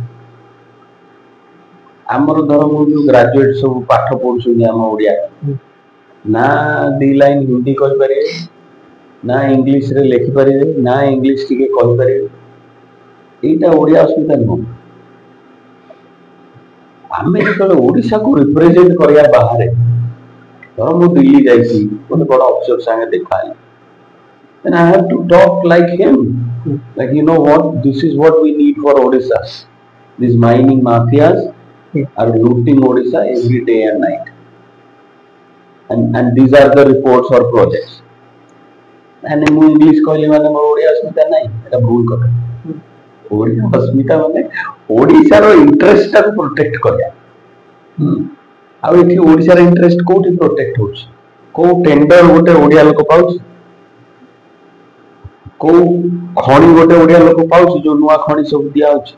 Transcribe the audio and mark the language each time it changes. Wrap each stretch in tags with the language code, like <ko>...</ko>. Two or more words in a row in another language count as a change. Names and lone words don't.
<or>ଆମର ଧର ମୁଁ ଯୋଉ ଗ୍ରାଜୁଏଟ ସବୁ ପାଠ ପଢୁଛନ୍ତି ଆମ ଓଡିଆ, ନା 2 ଲାଇନ ହିନ୍ଦୀ କହିପାରିବେ, ନା ଇଂଲିଶରେ ଲେଖିପାରିବେ, ନା ଇଂଲିଶ ଟିକେ କହିପାରିବେ। ଏଇଟା ଓଡ଼ିଆ ଅସ୍ମିତା ନୁହଁ। ଆମେ ଯେତେବେଳେ ଓଡିଶାକୁ ରିପ୍ରେଜେଣ୍ଟ କରିବା ବାହାରେ, ଧର ମୁଁ ଦିଲ୍ଲୀ ଯାଇଛି, ଗୋଟେ ବଡ ଅଫିସର ସାଙ୍ଗେ ଦେଖା ହେଲି,</or> <en>then I have to talk like him, like you know what, this is what we need for Odisha. These mining mafias are looting Odisha every day and night, and these are the reports or projects.</en> <or>And ମୁଁ ଇଂଲିଶ କହିଲି ମାନେ ମୋର ଓଡିଆ ଅସ୍ମିତା ନାହିଁ, ଏଟା ଭୁଲ କଥା। ଓଡିଆ ଅସ୍ମିତା ମାନେ ଓଡିଶାର ଇଣ୍ଟରେଷ୍ଟଟାକୁ ପ୍ରୋଟେକ୍ଟ କରିବା। ଆଉ ଏଠି ଓଡିଶାର ଇଣ୍ଟରେଷ୍ଟ କୋଉଠି ପ୍ରୋଟେକ୍ଟ ହଉଛି? କୋଉ ଟେଣ୍ଡର ଗୋଟେ ଓଡିଆ ଲୋକ ପାଉଛି? କୋଉ ଖଣି ଗୋଟେ ଓଡିଆ ଲୋକ ପାଉଛି, ଯୋଉ ନୂଆ ଖଣି ସବୁ ଦିଆହଉଛି?</or>